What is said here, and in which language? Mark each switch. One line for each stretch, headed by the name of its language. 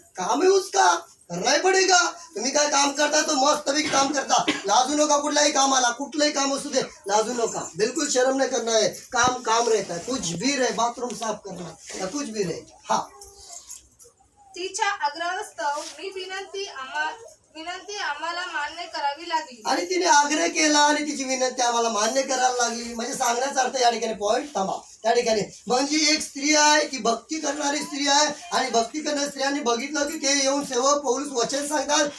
Hindi: काम है उसका, करना ही पड़ेगा.
Marathi: तुम्ही काय काम करता तो मस्त भी काम करता. लाजू नका कुठल्याही कामाला. कुठलंही काम असू दे लाजू नका.
Hindi: बिल्कुल शर्म नहीं करना है. काम रहता है. कुछ भी रहे. बाथरूम साफ करना या कुछ भी रहे.
Marathi: तिच्या आग्रहास्तव मी विनंती आम्हाला मान्य करावी लागली. आणि तिने आग्रह केला आणि तिची विनंती आम्हाला मान्य करायला लागली. म्हणजे सांगण्याचा अर्थ या ठिकाणी पॉइंट थांबा. त्या ठिकाणी म्हणजे एक स्त्री आहे ती भक्ती करणारी स्त्री आहे. आणि भक्ती करणाऱ्या स्त्रियांनी बघितलं की ते येऊन सेवक पौलुस वचन सांगतात.